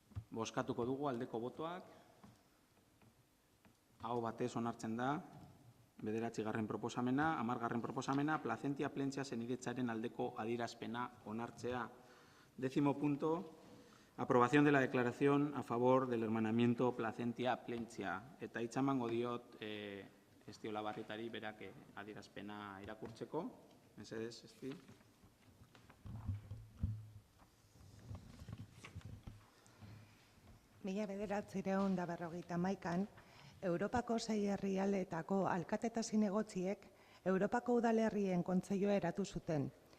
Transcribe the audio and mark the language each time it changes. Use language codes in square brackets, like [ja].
[eu] Bozkatuko dugu aldeko botoak. Aho batez onartzen da. 9. proposamena. 10. proposamena. Plazentia plentzia zenidetzaren aldeko adierazpena onartzea. [es] 10. punto. Aprobación de la declaración a favor del hermanamiento Plazentia Plentzia. [eu] Eta hitza emango diot Estiola Barritari berak adierazpena irakurtzeko. Mesedez, Esti. Mila 1951an, Europako 6 herrialdeetako alkate eta zinegotziek Europako udalerrien kontseilua eratu zuten.